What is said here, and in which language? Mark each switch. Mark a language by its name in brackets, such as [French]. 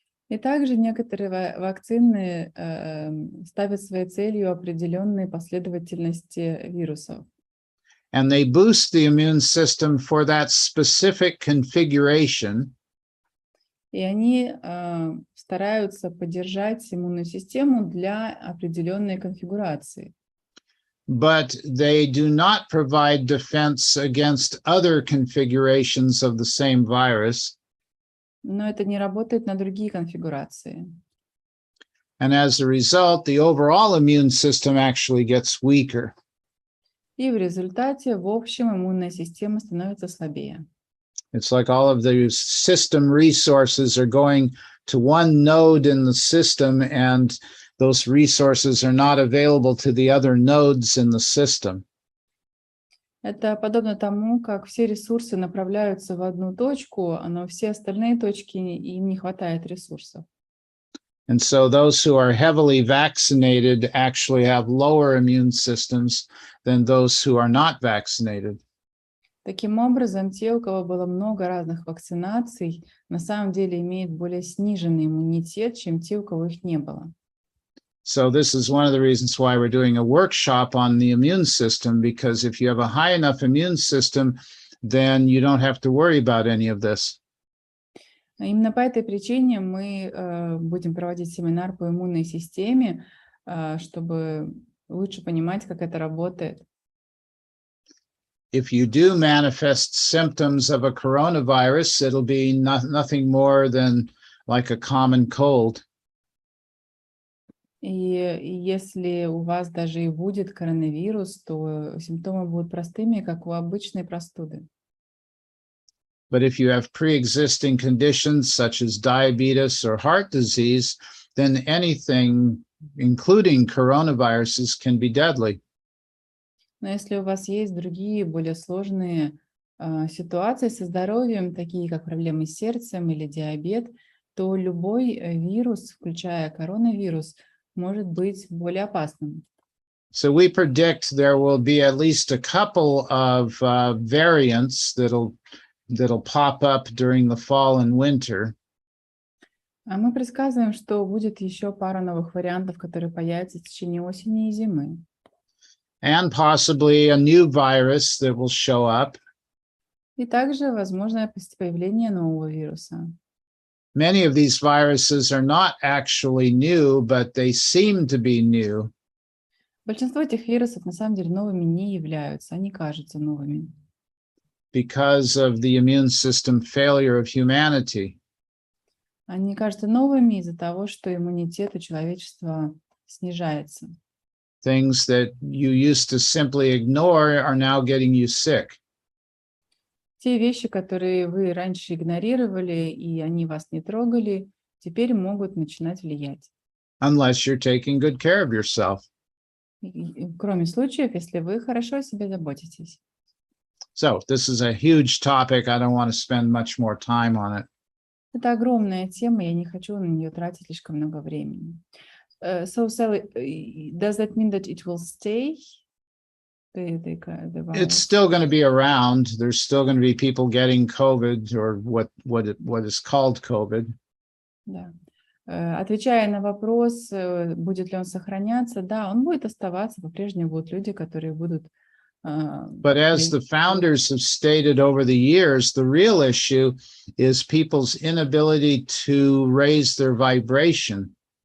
[Russian] И также некоторые вакцины ставят своей целью определенные последовательности вирусов. [English] And they boost the immune system for that specific configuration. [Russian] И они стараются поддержать иммунную систему для определенной конфигурации. [English] But they do not provide defense against other configurations of the same virus. [Russian] Но это не работает на другие конфигурации. [English] And as a result, the overall immune system actually gets weaker. [Russian] И в результате, в общем, иммунная система становится слабее. [English] It's like all of the system resources are going to one node in the system, and those resources are not available to the other nodes in the system. [Russian] Это подобно тому, как все ресурсы направляются в одну точку, но все остальные точки, им не хватает ресурсов. [English] And so those who are heavily vaccinated actually have lower immune systems than those who are not vaccinated. [Russian] Таким образом, те, у кого было много разных вакцинаций, на самом деле имеют более сниженный иммунитет, чем те, у кого их не было. [English] So this is one of the reasons why we're doing a workshop on the immune system, because if you have a high enough immune system, then you don't have to worry about any of this. [Russian] Именно по этой причине мы будем проводить семинар по иммунной системе, чтобы лучше понимать, как это работает. [English] If you do manifest symptoms of a coronavirus, it'll be nothing more than like a common cold. [Russian] И если у вас даже и будет коронавирус, то симптомы будут простыми, как у обычной простуды. [English] But if you have pre-existing conditions such as diabetes or heart disease, then anything, including coronaviruses, can be deadly. [Russian] Но если у вас есть другие, более сложные ситуации со здоровьем, такие как проблемы с сердцем или диабет, то любой вирус, включая коронавирус, может быть более опасным. [English] So we predict there will be at least a couple of variants that'll pop up during the fall and winter. [Russian] А мы предсказываем, что будет еще пара новых вариантов, которые появятся в течение осени и зимы. [English] And possibly a new virus that will show up. [Russian] И также возможно появление нового вируса. [English] Many of these viruses are not actually new, but they seem to be new. [Russian] Большинство этих вирусов на самом деле новыми не являются, они кажутся новыми. [English] Because of the immune system failure of humanity. [Russian] Они кажутся новыми из-за того, что иммунитет у человечества снижается. [English] Things that you used to simply ignore are now getting you sick. [Russian] Те вещи, которые вы раньше игнорировали, и они вас не трогали, теперь могут начинать влиять. [English] Unless you're taking good care of yourself. [Russian] Кроме случаев, если вы хорошо о себе заботитесь. [English] So this is a huge topic. I don't want to spend much more time on it. [Russian] Это огромная тема, я не хочу на нее тратить слишком много времени. [English] So, Sally, does that mean that it will stay? It's still going to be around. There's still going to be people getting COVID, or what is called COVID. [Russian] Да. Отвечая на вопрос, будет ли он сохраняться, да, он будет оставаться, по-прежнему будут люди, которые будут... [English] But as the founders have stated over the years, the real issue is people's inability to raise their vibration.